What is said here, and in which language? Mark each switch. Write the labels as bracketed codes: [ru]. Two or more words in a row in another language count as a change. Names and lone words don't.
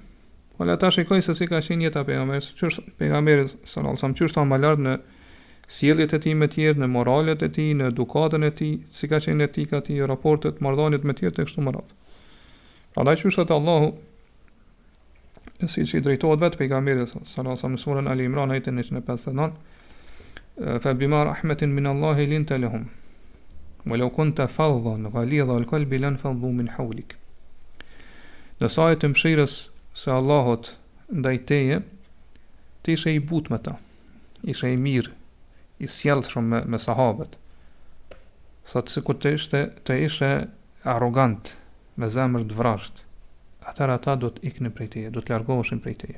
[sq] Po le ta shikoj se si ka qenë jeta e pejgamberit, pejgamberit [ar] صلى الله عليه وسلم, [sq] çështë më lart në sjelljet e tij me tjerë, në moralet e tij, në edukatën e tij, si ka qenë etika e tij, raportet, marrëdhëniet me tjerë të kështu me radhë. Prandaj çështë te Allahu, siç i drejtohet vetë pejgamberit [ar] صلى الله عليه وسلم [sq] në surën Ali Imran ajetin 159, [ar] فبما رحمة من الله لنت لهم ولو كنت فظا غليظ القلب لانفضوا من حولك. [sq] Në sa e të mëshirës se Allahut ndaj teje, ti ishe i but me ta, ishe i mirë, i sjellshëm me sahabët. Thotë sikur të ishe arrogant, me zemër të vrasht, atëherë ata do të iknin prej teje, do të largoheshin prej teje.